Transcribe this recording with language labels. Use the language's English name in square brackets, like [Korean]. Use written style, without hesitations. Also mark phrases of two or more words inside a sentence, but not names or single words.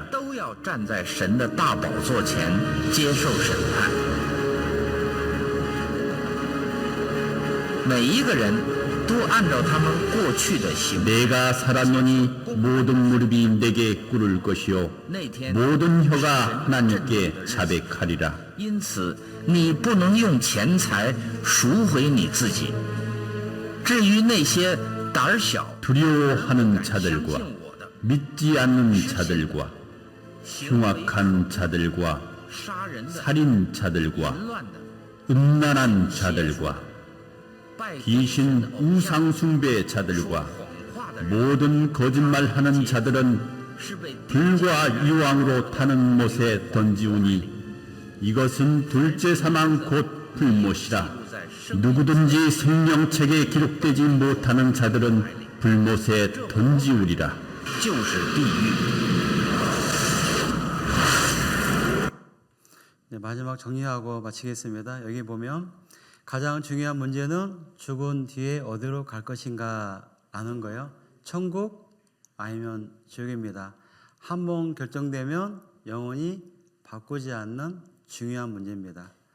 [Chinese] 都要站在神的大宝座前接受审判。每一个人都按照他们过去的行为。 [Korean] 내가 살았노니 모든 무릎이 내게 꿇을 것이요 [Chinese] 那天， [Korean] 모든 혀가 하나님께 자백하리라. [Chinese] 因此你不能用钱财赎回你自己。至于那些胆小、 [Korean] 두려워하는 [Chinese] 相 [Korean] 자들과 [Chinese] 信我的， [Korean] 믿지 않는 자들과 흉악한 자들과 [Chinese] 杀人的、 [Korean] 살인자들과 [Chinese] 淫乱的、 [Korean] 음란한 자들과 [Chinese] 拜 [Korean] 귀신 [Chinese] 偶像、 [Korean] 우상숭배자들과 [Chinese] 谎话的人， [Korean] 모든 거짓말하는 자들은 [Chinese] 是被 [Korean] 불과 유황으로 타는 못에 던지우니 이것은 둘째 사망 곧 불못이라. [Chinese] 在生 [Korean] 누구든지 생명책에 기록되지 못하는 자들은 불못에 던지우리라. [Chinese] 就是地狱。 [Korean] 네, 마지막 정리하고 마치겠습니다. 여기 보면 가장 중요한 문제는 죽은 뒤에 어디로 갈 것인가 라는 거예요. 천국 아니면 지옥입니다. 한 번 결정되면 영원히 바꾸지 않는 중요한 문제입니다.